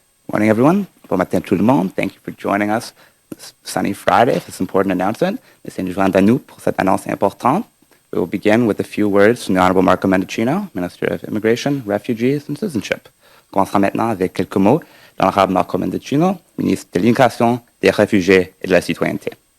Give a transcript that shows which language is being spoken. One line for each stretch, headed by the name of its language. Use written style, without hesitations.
English: Morning, everyone.
French: Bon matin tout le monde.
English: Thank you for joining us this sunny Friday for this important announcement.
French: Merci de nous joindre à nous pour cette annonce importante.
English: We will begin with a few words from the Honorable Marco Mendicino, Minister of Immigration, Refugees and Citizenship.
French: On commencera maintenant avec quelques mots de l'Honorable Marco Mendicino, ministre de l'Immigration, des Réfugiés et de la Citoyenneté.